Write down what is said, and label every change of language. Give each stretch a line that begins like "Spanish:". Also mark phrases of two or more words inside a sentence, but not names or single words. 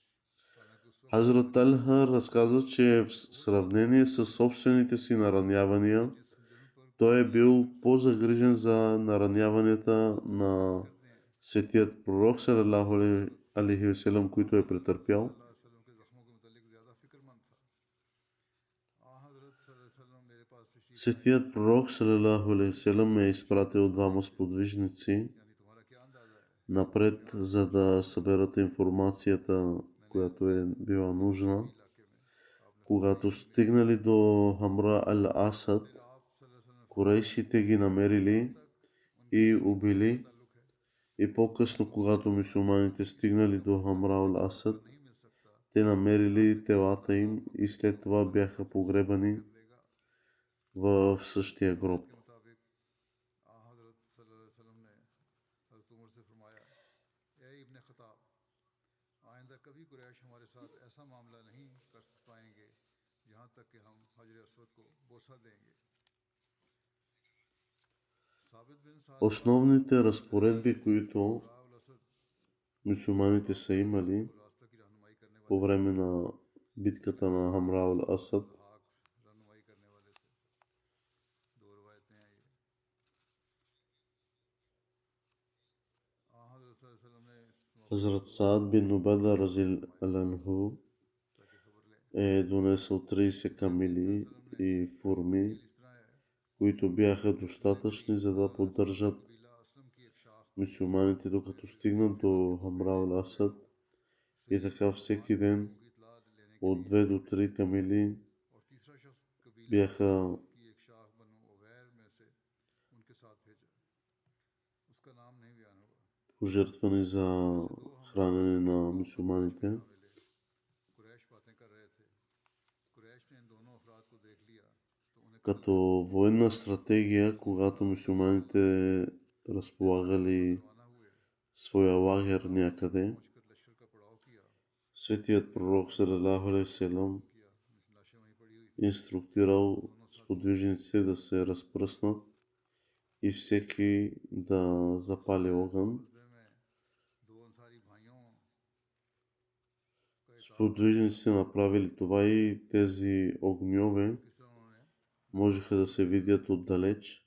Bulgarian: Хазрат Талха разказа, че в сравнение с собствените си наранявания, той е бил по-загрижен за нараняванията на светият пророк
Arabic: صلى الله عليه وسلم,
Bulgarian: които е претърпял.
Arabic: صلى الله عليه وسلم
Urdu: کے زخموں کے متعلق زیادہ فکرمند تھا. حضرت
Arabic: صلى الله عليه وسلم
Urdu: میرے پاس تشریف
Bulgarian: Светият пророк
Arabic: صلى الله عليه وسلم
Bulgarian: е изпратил двама сподвижници
Urdu: यानी तुम्हारा क्या अंदाज़ा है
Bulgarian: напред, за да съберат информацията, която е била нужна.
Urdu: इलाके में आपने
Bulgarian: Когато стигнали до Хамра ал-Асад,
Urdu: आप
Arabic: सल्लल्लाहु अलैहि वसल्लम
Bulgarian: корейшите ги намерили и убили.
Urdu: ताल्लुक है
Bulgarian: И по-късно, когато мюсюлманите стигнали до Хамра ал-Асад,
Urdu: नहीं मिल सकता
Bulgarian: те намерили телата им и след това бяха погребани
Urdu: लेगा
Bulgarian: в същия гроб.
Urdu: کے مطابق حضرت
Arabic: صلى الله عليه وسلم
Urdu: نے حضرت عمر سے فرمایا، اے ابن خطاب، آئندہ کبھی قریش ہمارے ساتھ ایسا معاملہ نہیں کر پائیں گے یہاں تک کہ ہم حجر اسود کو بوسہ دیں گے. साबित बिन साद
Bulgarian: Основните разпоредби, които
Urdu: राउल असद
Bulgarian: мюсюлманите са имали
Urdu: रास्ता की रहनुमाई करने
Bulgarian: по време на битката на Хамра ал-Асад,
Urdu: हाक रहनुमाई करने वाले थे। दो रवायतें हैं ये। حضرت
Arabic: صلى الله عليه وسلم
Urdu: نے اس موقعے
Bulgarian: Хазрат Саад бин Убада разилянху
Urdu: ताकि खबर लें।
Bulgarian: е донесъл 30 камили и фурми,
Urdu: इस तरह है
Bulgarian: които бяха достатъчни, за да поддържат
Urdu: कबीला असलम की एक शाख
Bulgarian: мюсюлманите докато стигнат до Хамра ал Асад и така всеки ден от 2 до 3 камили бяха пожертвани за хранене на мюсюлманите. Като военна стратегия, когато мюсюлманите разполагали своя лагер някъде, светият пророк
Arabic: صلى الله عليه وسلم
Bulgarian: инструктирал сподвижниците да се разпръснат и всеки да запали огън. Сподвижниците направили това и тези огньове можеха да се видят отдалеч.